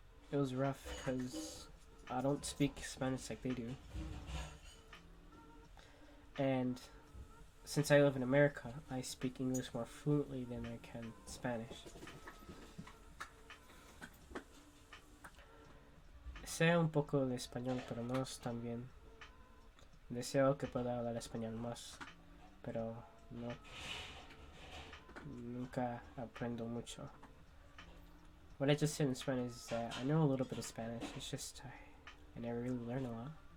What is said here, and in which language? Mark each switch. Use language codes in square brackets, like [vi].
[en] It was rough because I don't speak Spanish like they do. And since I live in America, I speak English more fluently than I can Spanish. [es] Sé un poco de español, pero no es tan bien. Deseo que pueda hablar español más, pero nunca aprendo mucho. [en] What I just said in Spanish is that I know a little bit of Spanish. It's just I never really learned a lot.